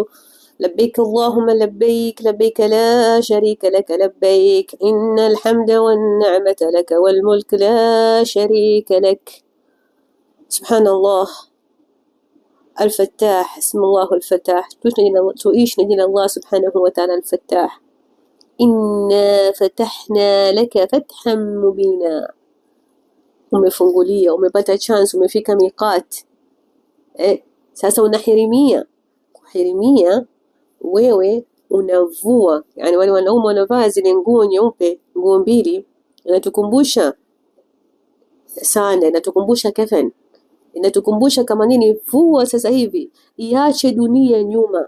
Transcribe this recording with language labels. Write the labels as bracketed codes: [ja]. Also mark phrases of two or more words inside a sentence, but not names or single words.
[ar] لبيك اللهم لبيك، لبيك لا شريك لك لبيك، إن الحمد والنعمة لك والملك لا شريك لك. سبحان الله الفتاح، اسم الله الفتاح. تعيش نجينا الله سبحانه وتعالى الفتاح. إنا فتحنا لك فتحا مبينا. [sw] Umefungulia, umepata chance, umefika miqat. Sasa unahirimia. Kuhirimia wewe unavua, yani wale wanaume wanavaa zile nguo nyeupe, nguo mbili, inatukumbusha sana, inatukumbusha kafan, inatukumbusha kama nini, vua sasa hivi, iache dunia nyuma.